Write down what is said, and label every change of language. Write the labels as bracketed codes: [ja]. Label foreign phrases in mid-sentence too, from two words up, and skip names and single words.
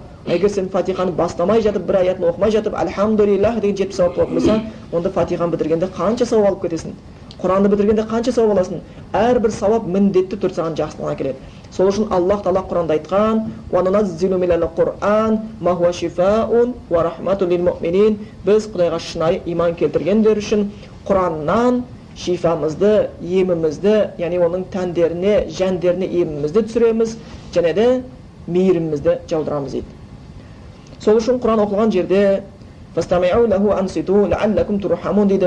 [kk] Егер сен Фатиханы бастамай жатып, бір аятын оқымай жатып, альхамдулиллах деген 70 сауап болып болса, онда Фатиханы бітіргенде қанша сауап алып кетесің? Құранды бітіргенде қанша сауап аласың? Әрбір сауап міндетті түрде саған жақсылығына келеді. Сол үшін Аллах Тағала Құранда айтқан: [ar] "وننزل من القرآن ما هو شفاء ورحمة للمؤمنين." [kk] Біз Құдайға шынайы иман келтіргендер үшін Құраннан шифамызды, емімізді, яғни оның тәндеріне, жәндеріне емімізді түсіреміз, және де мейірімімізді жаудырамыз дейді. Сол үшін Құран оқылған жерде [ar] "فاستمعوا له أنصتوا لعلكم ترحمون" [kk] дейді.